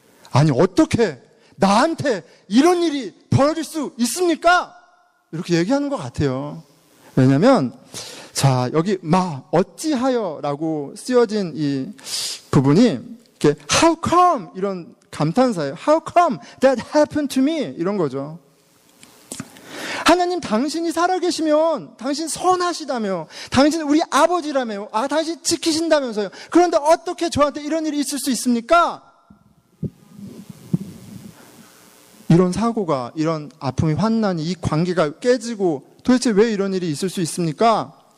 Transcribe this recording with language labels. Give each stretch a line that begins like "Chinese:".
Korean: 아니, 어떻게 나한테 이런 일이 벌어질 수 있습니까? 이렇게 얘기하는 것 같아요. 왜냐하면 자, 여기 어찌하여라고 쓰여진 이 부분이 이렇게 How come? 이런 감탄사예요.
English: How come that happened to me?
Korean: 이런 거죠. 하나님, 당신이 살아계시면 당신 선하시다며, 당신 우리 아버지라며, 당신 지키신다면서요. 그런데 어떻게 저한테 이런 일이 있을 수 있습니까? 이런 사고가, 이런 아픔이, 환난이, 이 관계가 깨지고 도대체 왜 이런 일이 있을 수 있습니까?